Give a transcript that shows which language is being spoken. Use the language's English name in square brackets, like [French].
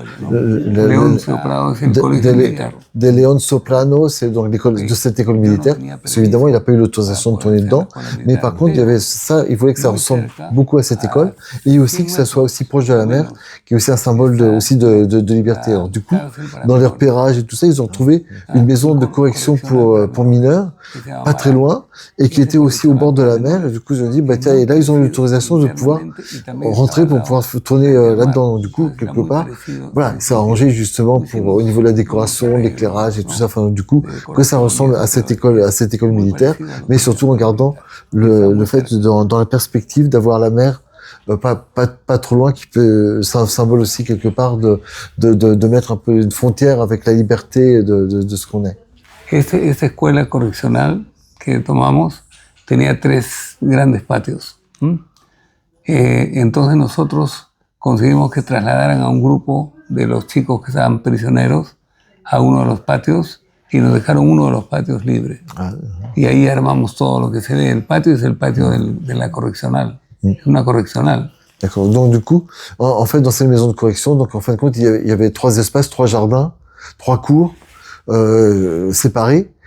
[Spanish] Leoncio Prado es el colegio militar. [French] De Leoncio Prado, c'est donc de cette école militaire. Parce qu'évidemment, il n'a pas eu l'autorisation de tourner dedans. Mais par contre, il y avait ça, il voulait que ça ressemble beaucoup à cette école. Et aussi que ça soit aussi proche de la mer, qui est aussi un symbole de liberté. Alors, du coup, dans les repérages et tout ça, ils ont trouvé une maison de correction pour mineurs, pas très loin, et qui était aussi au bord de la mer. Et du coup, ils ont dit, bah tiens, et là, ils ont eu l'autorisation de pouvoir rentrer pour pouvoir tourner là-dedans. Du coup, quelque part, voilà, c'est arrangé justement au niveau de la décoration, l'éclairage et tout ça. Enfin, du coup, que ça ressemble à cette école militaire, mais surtout en gardant le fait dans la perspective d'avoir la mer pas trop loin, c'est un symbole aussi quelque part de mettre un peu une frontière avec la liberté de ce qu'on est. [Spanish] Esta escuela correccional que tomamos tenía 3 grandes patios. Entonces nosotros conseguimos que trasladaran a un grupo de los chicos que estaban prisioneros a uno de los patios y nos dejaron uno de los patios libre. Y ahí armamos todo lo que se ve. El patio es el patio de la correccional. Es una correccional. [French] D'accord. Donc du coup, en fait, dans cette maison de correction, donc en fin de compte, il y avait 3 espaces, 3 jardins, 3 cours séparés.